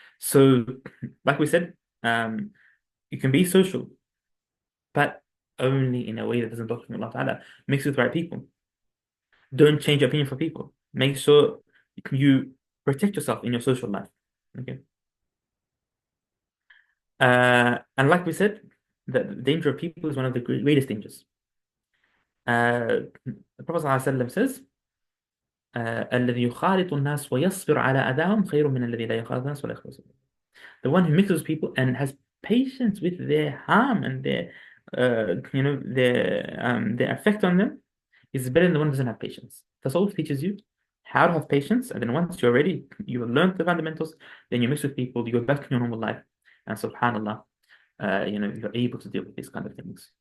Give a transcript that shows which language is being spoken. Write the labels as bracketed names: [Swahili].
[English] So, like we said, you can be social, but only in a way that doesn't block you from Allah ta'ala. Mix with the right people. Don't change your opinion for people. Make sure you protect yourself in your social life. Okay. And like we said, the danger of people is one of the greatest dangers. The Prophet ﷺ says, [Arabic] الذي يخالط الناس ويصبر على أذاهم خير من الذي لا يخالط الناس ولا يخلص. [English] The one who mixes people and has patience with their harm and their effect on them is better than the one who doesn't have patience. Tasawwuf teaches you how to have patience, and then once you're ready, you learn the fundamentals, then you mix with people, you go back to your normal life, and subhanallah, you're able to deal with these kind of things.